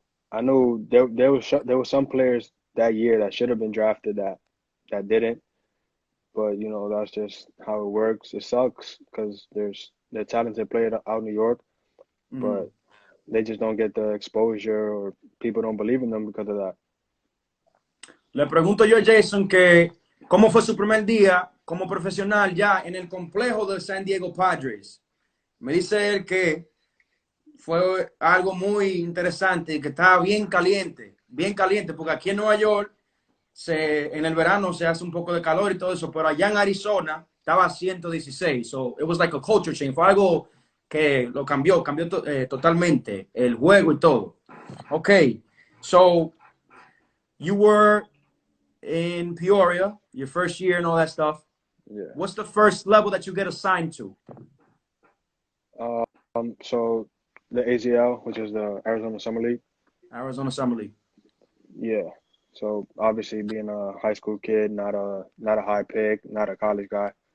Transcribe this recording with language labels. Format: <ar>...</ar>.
<en>I know there were some players that year that should have been drafted that didn't. But you know, that's just how it works. It sucks because they're talented players out in New York, but they just don't get the exposure, or people don't believe in them because of that.</en> <es>Le pregunto yo a Jason que cómo fue su primer día como profesional ya en el complejo del San Diego Padres. Me dice él que fue algo muy interesante y que estaba bien caliente, porque aquí en Nueva York en el verano se hace un poco de calor y todo eso, pero allá en Arizona estaba a 116.</es> <en>So it was like a culture change.</en> <es>Fue algo que lo cambió totalmente el juego y todo.</es> <en>Okay, so you were in Peoria, your first year and all that stuff. Yeah. What's the first level that you get assigned to? So the AZL, which is the Arizona Summer League. Arizona Summer League. Yeah. So obviously being a high school kid, not a high pick, not a college guy.</en>